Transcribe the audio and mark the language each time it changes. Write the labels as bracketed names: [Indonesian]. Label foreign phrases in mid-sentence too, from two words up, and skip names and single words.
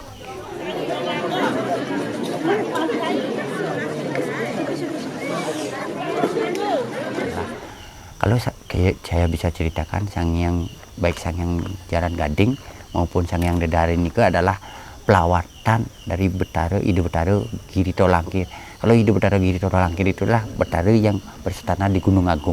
[Indonesian] Kalau saya bisa ceritakan baik Sang Hyang Jaran Gading maupun Sang Hyang Dedari ini adalah pelawatan dari Ide Betara Giri Tolangkir. Kalau Ide Betara Giri Tolangkir itulah Betara yang berstana di Gunung Agung.